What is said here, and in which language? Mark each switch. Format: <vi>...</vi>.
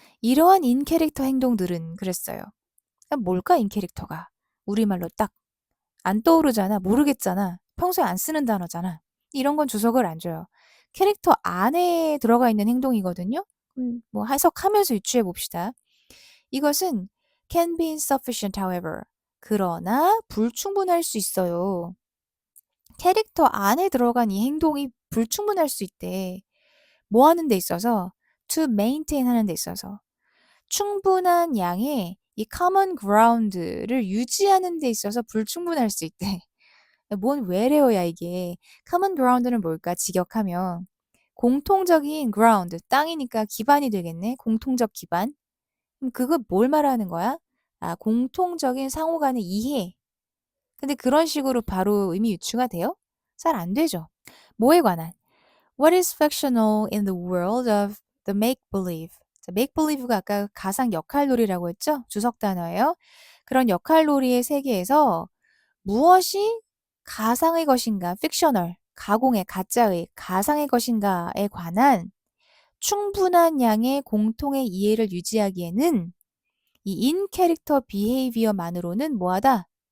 <ko>이러한</ko> <en>in character</en> <ko>행동들은 그랬어요. 뭘까, in character가? 우리말로 딱 안 떠오르잖아. 모르겠잖아. 평소에 안 쓰는 단어잖아. 이런 건 주석을 안 줘요. 캐릭터 안에 들어가 있는 행동이거든요. 뭐 해석하면서 유추해 봅시다. 이것은</ko> <en>can be insufficient, however.</en> <ko>그러나 불충분할 수 있어요. 캐릭터 안에 들어간 이 행동이 불충분할 수 있대. 뭐 하는 데 있어서?</ko> <en>to maintain</en> <ko>하는 데 있어서. 충분한 양의 이 common ground를 유지하는 데 있어서 불충분할 수 있대. 뭔 외래어야 이게. common ground는 뭘까? 직역하면 공통적인 ground, 땅이니까 기반이 되겠네. 공통적 기반. 그럼 그거 뭘 말하는 거야? 아, 공통적인 상호 간의 이해. 근데 그런 식으로 바로 의미 유추가 돼요? 잘 안 되죠. 뭐에 관한?</ko> <en>What is fictional in the world of the make-believe?</en> <ko>make-believe가 아까 가상 역할놀이라고 했죠? 주석 단어예요. 그런 역할놀이의 세계에서 무엇이 가상의 것인가, fictional, 가공의, 가짜의, 가상의 것인가에 관한 충분한 양의 공통의 이해를 유지하기에는 이</ko> <en>in character behavior</en> <ko>만으로는 뭐하다?</ko>